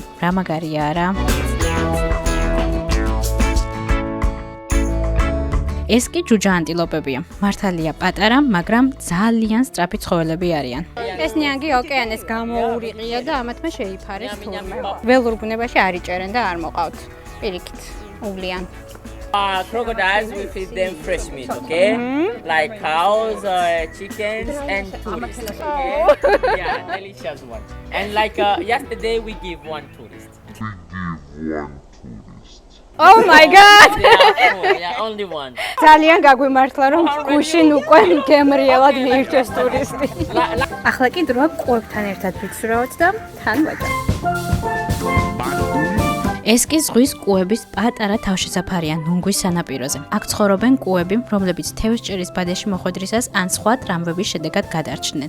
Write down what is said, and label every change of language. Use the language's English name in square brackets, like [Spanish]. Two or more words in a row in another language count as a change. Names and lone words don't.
[Georgian] რა მაგარია არა? ეს კი ჯუჯა ანტილოპებია. მართალია პატარა, მაგრამ ძალიან სწრაფი ცხოველები არიან. ეს ნიანგი ოკეანეს გამოურიყია და ამათ მე შეიფარეს თურმე. ველურ ბუნებაში არ იჭერენ და არ მოყავთ. პირიქით, უვლიან. [English] Crocodiles, we feed them fresh meat, okay? Like cows, chickens, and tourists. Okay? Yeah, delicious one. And like yesterday, we give one tourist. Oh my god! Yeah, only one. [Georgian] ძალიან გაგვიმართლა რომ გუშინ უკვე გემრიელად მიირჩეს ტურისტი. ახლა კი დროა კუებთან ერთად ვიცურავთ და თან ვაჭამთ. ეს კი ზღვის კუების პატარა თავშესაფარია ნუნგვის სანაპიროზე. აქ ცხოვრობენ კუები, რომლებიც თევზჭერის ბადეში მოხვედრისას ან სხვა ტრამვების შედეგად გადარჩნენ.